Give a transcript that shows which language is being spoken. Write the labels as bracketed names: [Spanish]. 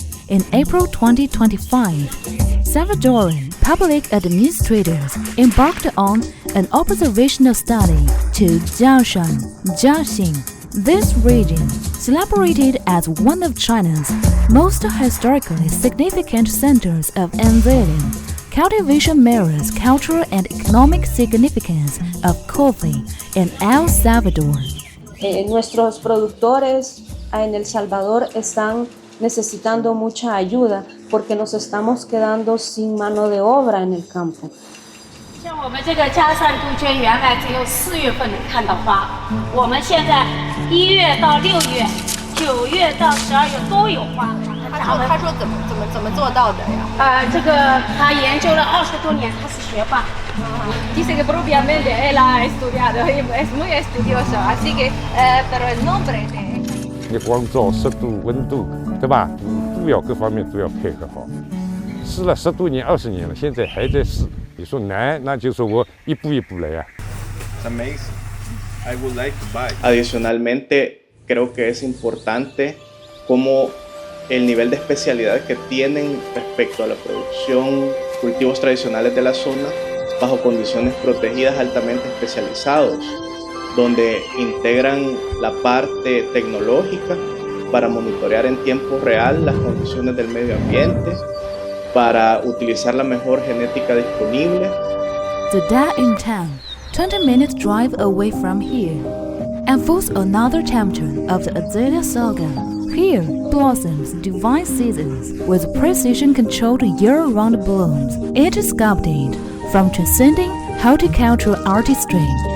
[English] In April 2025, Salvadoran public administrators embarked on an observational study to Jiaxing. This region, celebrated as one of China's most historically significant centers of azalea cultivation, mirrors cultural and economic significance of coffee in El Salvador. [Spanish] Nuestros productores en El Salvador están necesitando mucha ayuda porque nos estamos quedando sin mano de obra en el campo. [Chinese] 像我们这个嘉善杜鹃原来只有4月份能看到花，我们现在1月到6月、9月到12月都有花。他说怎么做到的呀？这个他研究了20多年，他是学霸。 [Spanish] Dice que propiamente él ha estudiado, es muy estudioso, así que pero el nombre de [Chinese] 你光照、湿度、温度，对吧？都要各方面都要配合好。试了10多年、20年了，现在还在试。你说难，那就是我一步一步来呀。 [English] It's amazing. I would like to buy. [Spanish] Adicionalmente, creo que es importante cómo el nivel de especialidad que tienen respecto a la producción, cultivos tradicionales de la zona, bajo condiciones protegidas altamente especializados, donde integran la parte tecnológica para monitorear en tiempo real las condiciones del medio ambiente, para utilizar la mejor genética disponible. [English] The Da in town, 20 minutes drive away from here, unfolds another chapter of the azalea saga. Here blossoms divine seasons with precision-controlled year-round blooms, each sculpted from transcending horticultural artistry.